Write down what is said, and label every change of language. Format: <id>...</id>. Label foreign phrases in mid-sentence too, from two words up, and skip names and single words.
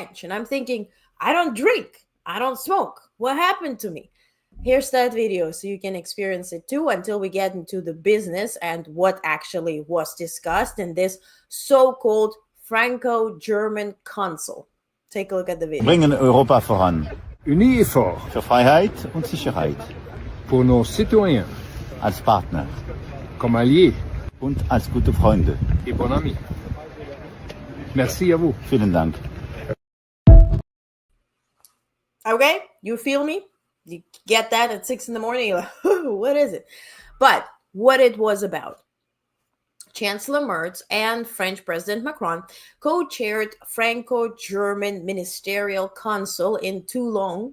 <en>And I'm thinking, I don't drink, I don't smoke. What happened to me? Here's that video so you can experience it too, until we get into the business and what actually was discussed in this so-called Franco-German Council. Take a look at the video.</en> <de>Bringen Europa voran.</de> <fr>Unis et forts.</fr> <de>Für Freiheit und Sicherheit.</de> <fr>Pour nos citoyens.</fr> <de>Als Partner.</de> <fr>Comme alliés.</fr> <de>Und als gute Freunde.</de> <fr>Et bon amis. Merci à vous.</fr> <de>Vielen Dank.</de> <en>Okay, you feel me? You get that at 6 a.m. You're like, what is it? But what it was about. Chancellor Merz and French President Macron co-chaired Franco-German Ministerial Council in Toulon.</en>